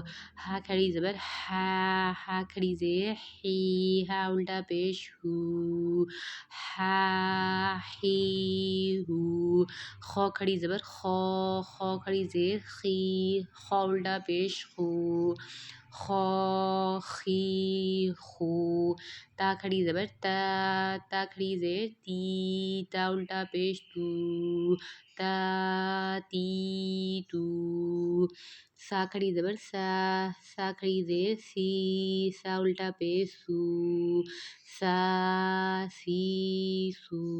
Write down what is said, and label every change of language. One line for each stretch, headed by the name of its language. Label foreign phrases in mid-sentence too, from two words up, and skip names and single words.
Urdu: ہا کھڑی زبر ہا کھڑی زیر ہی، ہا الٹا پیش ہو، ہا ہی ہو. خو کھڑی زبر خو کھڑی زیر خی، خو الٹا پیش خو, خو خی خو تا کھڑی زبر تا کھڑی زیر تی تا الٹا پیش تو تی تو سا کھڑی زبر سا کھڑی زیر سی الٹا پیش سی سو